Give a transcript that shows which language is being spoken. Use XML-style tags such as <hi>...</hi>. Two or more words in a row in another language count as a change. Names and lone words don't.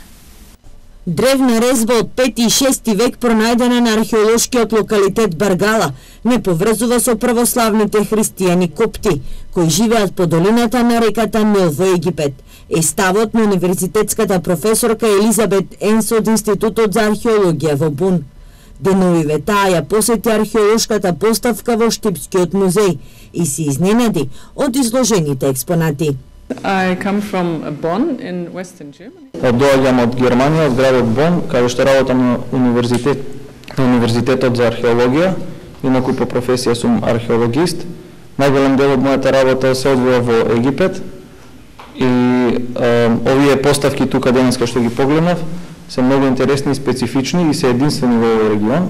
<mk>Древна резба од 5 и 6 век пронајдена на археолошкиот локалитет Баргала не поврзува со православните христијани копти, кои живеат по долината на реката Нил во Египет. Е ставот на универзитетската професорка Елизабет Енс од Институтот за археологија во Бун. Деновиве таа ја посети археолошката поставка во Штипскиот музеј и се изненади од изложените експонати.</mk> <en>I come from Bonn in Western Germany.</en> <mk>Доаѓам од Германија, од градот Бон, каде што работам на универзитетот за археологија, инаку по професија сум археологист. Најголем дел од мојата работа се одвива во Египет и овие поставки тука денеска што ги погледнав се многу интересни и специфични и се единствени во овој регион.</mk>